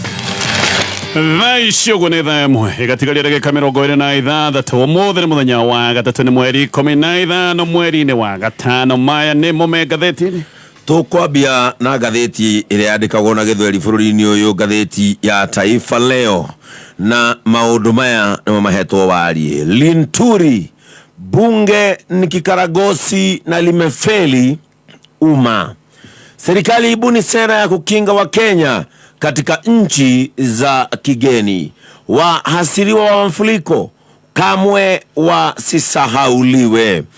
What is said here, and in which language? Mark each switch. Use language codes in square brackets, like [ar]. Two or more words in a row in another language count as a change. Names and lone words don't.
[ki] Thaa icio ũguo nĩ thaa ĩmwe ĩgatigaria ndagĩka 26 ũmũthĩ nĩ mũthenya wa gatatũ nĩ mweri 15 mweri-inĩ wa gatano. Maya nĩmo me ngathĩti-inĩ. Tukwambia na gatheti ile yandikagwo na Gĩthweri bũrũri-inĩ ũyũ, gatheti ya Taifa Leo, na maũndũ maya nĩmo mahetwo warie. [sw] Linturi, bunge ni kikaragosi na limefeli umma. Serikali ibuni sera ya kukinga wa Kenya katika nchi za kigeni. Wahasiriwa wa mafuriko kamwe wasisahauliwe.